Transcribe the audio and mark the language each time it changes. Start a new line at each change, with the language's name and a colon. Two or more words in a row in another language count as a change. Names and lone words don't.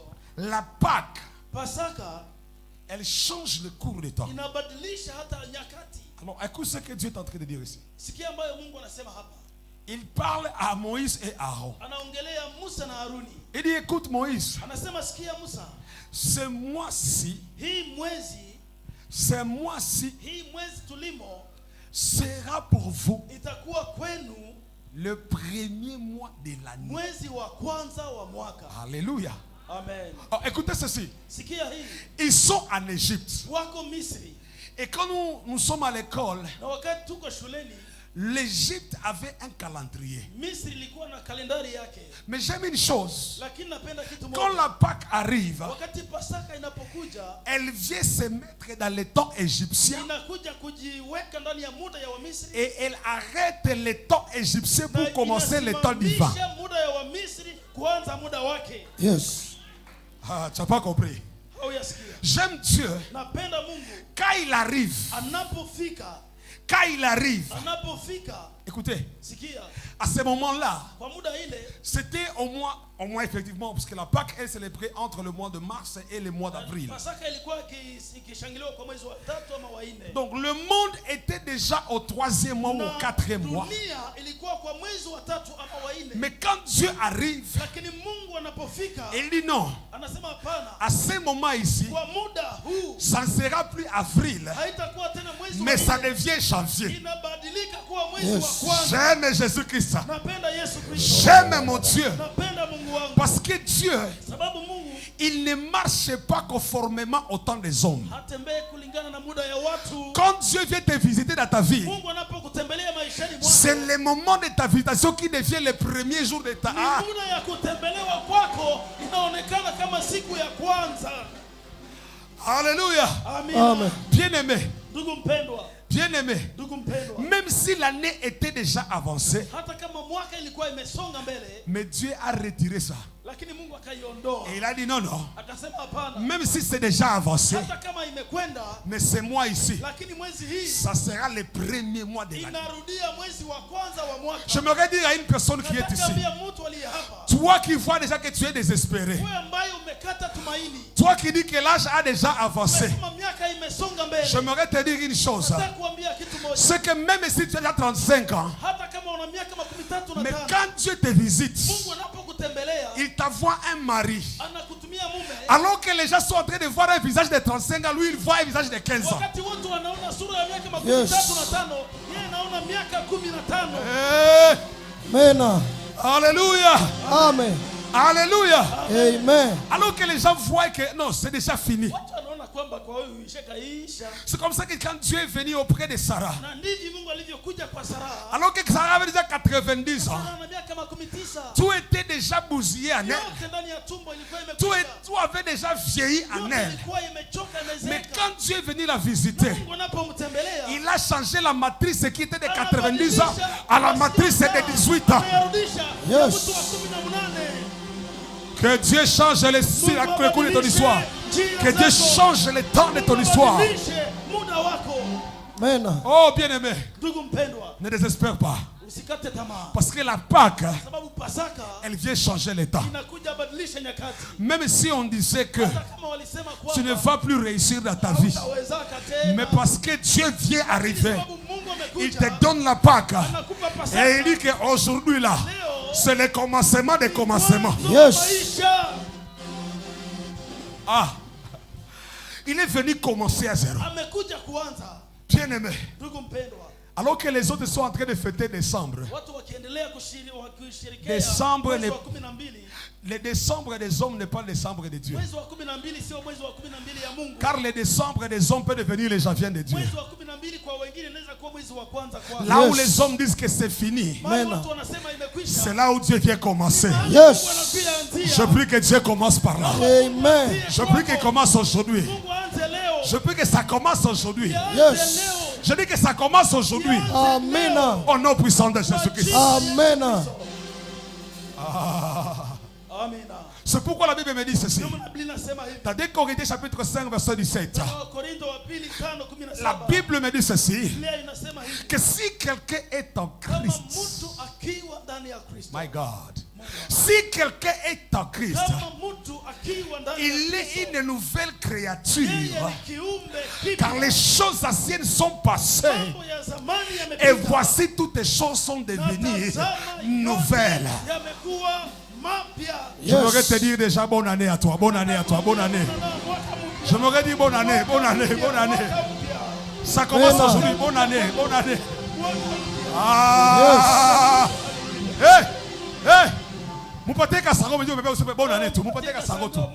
French: la Pâque,
Swahili: Pasaka
French: elle change le cours du temps.
Swahili: inabadilisha hata nyakati.
French: Alors, écoute ce que Dieu est en train de dire ici.
Swahili: Sikia ambayo Mungu anasema hapa.
French: Il parle à Moïse et Aaron.
Swahili: Anaongelea Musa na Haruni.
French: Il dit, écoute Moïse,
Swahili: Anasema sikia Musa,
French: ce mois-ci,
Swahili: hii mwezi tulimo
French: sera pour vous
Swahili: itakuwa kwenu
French: le premier mois de l'année.
Swahili: mwezi wa kwanza wa mwaka.
French: Alléluia.
Swahili: Amen.
French: Alors, écoutez ceci.
Swahili: Sikia hii.
French: Ils sont en Égypte.
Swahili: Wako Misri.
French: Et quand nous sommes à l'école,
Swahili: Na wakati tuko shuleni,
French: l'Égypte avait un calendrier.
Swahili: Misri ilikuwa na kalendari yake.
French: Mais j'aime une chose.
Swahili: Lakini napenda kitu
French: Quand
Swahili: moja.
French: la Pâque arrive,
Swahili: Wakati Pasaka inapokuja,
French: elle vient se mettre dans le temps égyptien
Swahili: inakuja kujiweka ndani ya muda ya Wamisri.
French: et elle arrête le temps égyptien pour
Swahili: Na
French: commencer le temps divin.
Swahili: inasimamisha muda ya Wamisri kuanza muda wake.
English: Yes.
French: Ah, tu n'as pas compris.
Swahili: Hauyasikia?
French: J'aime Dieu.
Swahili: Napenda Mungu
French: Quand il arrive,
Swahili: anapofika,
French: écoutez,
Swahili: sikia,
French: à ce moment-là,
Swahili: kwa muda ile
French: c'était au moins effectivement, parce que la Pâque est célébrée entre le mois de mars et le mois d'avril.
Swahili: Pasaka ilikuwa ikishangiliwa kwa mwezi wa 3 ama wa 4.
French: Donc le monde était déjà au 3e mois ou au 4e mois.
Swahili: Dunia ilikuwa kwa mwezi wa 3 ama wa 4.
French: Mais quand Dieu arrive,
Swahili: Lakini Mungu anapofika,
French: il dit non.
Swahili: anasema hapana.
French: À ce moment ici,
Swahili: Kwa muda huu
French: ça ne sera plus avril,
Swahili: haitakuwa tena mwezi wa
French: mais ça
Swahili: 4.
French: devient janvier.
Swahili: Inabadilika mwezi
English: Yes.
Swahili: wa kwanza.
French: J'aime Jésus-Christ.
Swahili: Napenda Yesu Kristo.
French: J'aime mon Dieu.
Swahili: Napenda Mungu wangu.
French: Parce que Dieu,
Swahili: Sababu Mungu
French: il ne marche pas conformément au temps des hommes.
Swahili: hatembei kulingana na muda ya watu.
French: Quand Dieu vient te visiter dans ta vie,
Swahili: Mungu anapokutembelea maishani mwako,
French: c'est le moment de ta visitation qui devient le premier jour de ta...
Swahili: ni Ah, muda ya kutembelewa kwako inaonekana kama siku ya kwanza.
French: alléluia.
Swahili: Amina. Amen.
French: Bien-aimé,
Swahili: Ndugu mpendwa,
French: bien-aimé,
Swahili: ndugu mpendwa,
French: même si l'année était déjà avancée,
Swahili: hata kama mwaka ilikuwa imesonga mbele,
French: mais Dieu a retiré ça.
Swahili: lakini Mungu akaiondoa.
French: Et il a dit non, non,
Swahili: Akasema hapana,
French: même si c'est déjà avancé,
Swahili: hata kama imekwenda,
French: mais c'est moi ici.
Swahili: lakini mwezi hii
French: Ça sera le premier mois de l'année.
Swahili: inarudia mwezi wa kwanza wa mwaka.
French: J'aimerais dire à une personne qui est
Swahili: Nataka
French: ici,
Swahili: ambia mtu aliye hapa,
French: toi qui vois déjà que tu es désespéré,
Swahili: wewe ambaye umekata tumaini,
French: toi qui dis que l'âge a déjà avancé,
Swahili: umesema miaka imesonga mbele,
French: j'aimerais te dire une chose,
Swahili: nataka kuambia kitu moja.
French: c'est que même si tu as déjà 35 ans,
Swahili: Hata kama una miaka 35
French: mais
Swahili: na tano,
French: quand Dieu te visite,
Swahili: Mungu anapokutembelea
French: il t'envoie un mari.
Swahili: anakutumia mume.
French: Alors que les gens sont en train de voir un visage de 35 ans, lui il voit un visage de 15 ans.
Swahili: Wakati watu wanaona sura ya miaka 35
English: Yes.
Swahili: na tano, yeye anaona miaka 15. Eh, Amen.
French: Alléluia.
Swahili: Amen.
French: Alléluia.
Swahili: Amen.
French: Alors que les gens voient que non, c'est déjà fini.
Swahili: Watu wanaona kwamba kwa huyu ishakaisha.
French: C'est comme ça que quand Dieu est venu auprès de Sarah,
Swahili: Na ndivyo Mungu alivyokuja kwa Sara.
French: alors que Sarah avait déjà 90 ans,
Swahili: Ana miaka 19.
French: tout était déjà bousillé en elle.
Swahili: Yote ndani ya tumbo ilikuwa
French: Tout,
Swahili: imekufa.
French: tout avait déjà vieilli en
Swahili: Yote
French: elle.
Swahili: ilikuwa imechoka,
French: Mais
Swahili: imezeeka.
French: quand Dieu est venu la visiter,
Swahili: Mungu anapomtembelea,
French: il a changé la matrice qui était de 90 ans à la matrice de 18 ans.
Swahili: ameyarudisha
English: Yes.
Swahili: ya mtu wa 18.
French: Que Dieu change le cours de ton histoire. Que Dieu change le temps de ton histoire.
Swahili: Badilishe muda wako. Amen.
French: Oh bien-aimé,
Swahili: Ndugu mpendwa,
French: ne désespère pas.
Swahili: usikate tamaa.
French: Parce que la Pâque,
Swahili: Sababu Pasaka
French: elle vient changer le temps.
Swahili: inakuja badilisha nyakati.
French: Même si on disait que
Swahili: Hata kama walisema
French: tu ne
Swahili: kwamba
French: vas plus réussir dans ta vie,
Swahili: hutawezaka tena,
French: mais parce que Dieu vient arriver,
Swahili: sababu Mungu
French: il
Swahili: amekuja,
French: te donne la Pâque.
Swahili: anakupa
French: Et
Swahili: Pasaka.
French: il dit qu'aujourd'hui là,
Swahili: Leo
French: c'est le commencement des commencements.
Swahili: mwanzo wa
English: Yes.
Swahili: maisha.
French: Ah, il est venu commencer à zéro.
Swahili: Amekuja kuanza.
French: Bien-aimé,
Swahili: Ndugu mpendwa,
French: alors que les autres sont en train de fêter décembre,
Swahili: watu wakiendelea kushirikia
French: Décembre
Swahili: mwezi ni- wa 12.
French: le décembre des hommes n'est pas le décembre de Dieu.
Swahili: Mwezi wa 12 sio mwezi wa 12 ya Mungu.
French: Car le décembre des hommes peut devenir le janvier de Dieu.
Swahili: Mwezi wa 12 kwa wengine inaweza kuwa mwezi wa kwanza kwa.
French: Là où
English: Yes.
French: les hommes disent que c'est fini,
Swahili: Mahali Amen. watu wanasema imekwisha.
French: c'est là où Dieu vient commencer.
English: Yes.
Swahili: Mungu anakuja
French: Je
Swahili: anzia.
French: prie que Dieu commence par là.
Swahili: Amen.
French: Je prie qu'il commence aujourd'hui.
Swahili: Mungu aanze leo.
French: Je prie que ça commence aujourd'hui.
Swahili: Aanze
English: Yes.
Swahili: leo.
French: Je dis que ça commence aujourd'hui.
Swahili: Amen.
French: Au nom puissant de Jésus-Christ.
Swahili: Amen. Amina.
French: C'est pourquoi la Bible me dit ceci.
Swahili: Ndio maana Biblia inasema hivi.
French: Dans 2 Corinthiens chapitre 5 verset 17.
Swahili: Wakorintho wa pili 5:17.
French: La Bible me dit ceci.
Swahili: Biblia inasema hivi.
French: Que si quelqu'un est en
Swahili: Kama
French: Christ.
Swahili: mtu akiwa ndani ya Kristo.
English: My God.
French: Si quelqu'un est en Christ,
Swahili: Kama mtu akiwa ndani ya
French: il
Swahili: Kristo.
French: est une nouvelle
Swahili: Yeye
French: créature.
Swahili: ni kiumbe kipya.
French: Car les choses anciennes sont passées.
Swahili: Mambo ya zamani
French: Et
Swahili: yamepita.
French: voici toutes les choses sont devenues nouvelles.
Swahili: Yamekuwa mapya.
French: J'aimerais te dire déjà bonne année à toi, bonne année à toi, bonne année. J'aimerais dire bonne année, bonne année, bonne année. Ça commence
Swahili: Amen.
French: aujourd'hui, bonne année, bonne année. Ah! Hey! Hey!
Swahili: Mupate kasango mwenye umebeba usipe
French: bonne année
Swahili: tu. Mupate kasango tu.